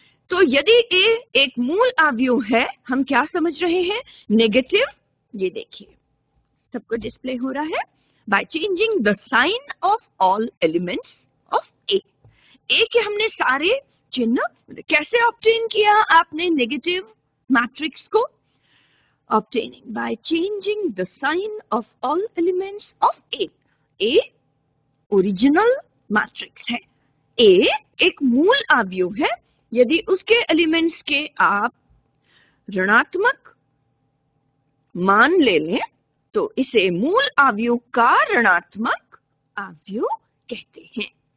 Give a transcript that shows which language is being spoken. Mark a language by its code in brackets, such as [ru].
[hi] तो यदि a एक मूल आव्यूह है, हम क्या समझ रहे हैं? नेगेटिव। ये देखिए सबको डिस्प्ले हो रहा है, [en] By changing the sign of all elements of a। [hi] a के हमने सारे चिन्ह कैसे ऑब्टेन किया आपने नेगेटिव मैट्रिक्स को? [en] obtaining by changing the sign of all elements of A। [hi] A original matrix है, A एक मूल आव्यूह है, यदि उसके एलिमेंट्स के आप ऋणात्मक मान ले लें तो इसे मूल आव्यूह का ऋणात्मक आव्यूह कहते हैं।